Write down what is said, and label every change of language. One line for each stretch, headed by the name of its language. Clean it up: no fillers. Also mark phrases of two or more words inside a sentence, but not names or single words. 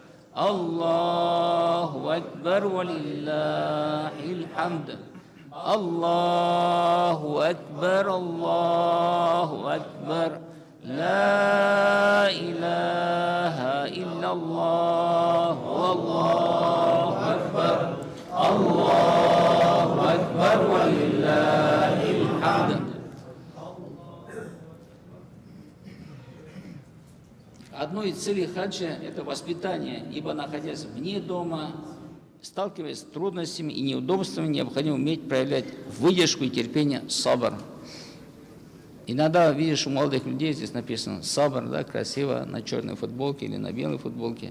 Arabic: الله أكبر ولله الحمد الله أكبر الله أكبر لا إله إلا الله والله أكبر الله أكبر ولله الحمد.
Russian: Одной из целей хаджа – это воспитание, ибо, находясь вне дома, сталкиваясь с трудностями и неудобствами, необходимо уметь проявлять выдержку и терпение, сабр. Иногда видишь у молодых людей, здесь написано сабр, да, красиво, на черной футболке или на белой футболке.